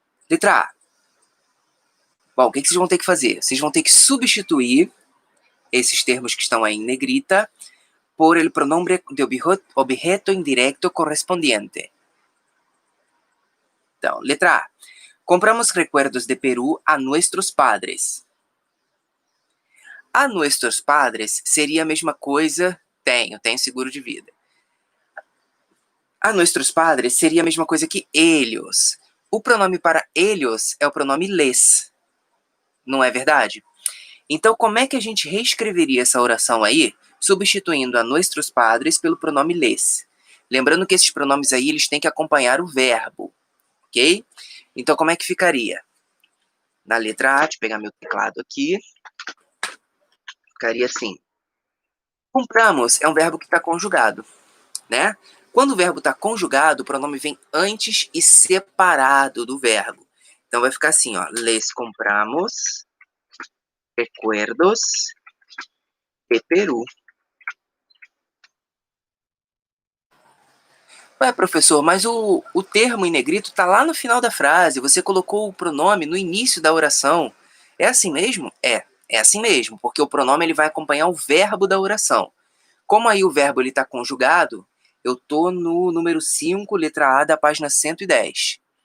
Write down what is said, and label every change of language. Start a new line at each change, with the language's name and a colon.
Portuguese: Letra A. Bom, o que vocês vão ter que fazer? Vocês vão ter que substituir esses termos que estão aí em
Spanish: negrita por el pronombre de objeto indirecto correspondiente.
Portuguese: Então, letra A.
Spanish: Compramos recuerdos de Perú a nuestros padres. A nuestros padres
Portuguese: seria a mesma coisa. Tenho seguro de vida.
Spanish: A nuestros padres
Portuguese: seria a mesma coisa que
Spanish: ellos.
Portuguese: O pronome para ellos é o pronome les. Não é verdade? Então, como é que a gente reescreveria essa oração aí, substituindo
Spanish: a nuestros padres
Portuguese: pelo pronome les? Lembrando que esses pronomes aí, eles têm que acompanhar o verbo, ok? Então, como é que ficaria? Na letra A, deixa eu pegar meu teclado aqui. Ficaria assim. Compramos é um verbo que está conjugado, né? Quando o verbo está conjugado, o pronome vem antes e separado do verbo. Então, vai ficar assim, ó.
Spanish: Les compramos recuerdos de Perú.
Portuguese: Ué, professor, mas o termo em negrito está lá no final da frase. Você colocou o pronome no início da oração. É assim mesmo? É assim mesmo, porque o pronome ele vai acompanhar o verbo da oração. Como aí o verbo está conjugado, eu estou no número 5, letra A, da página 110.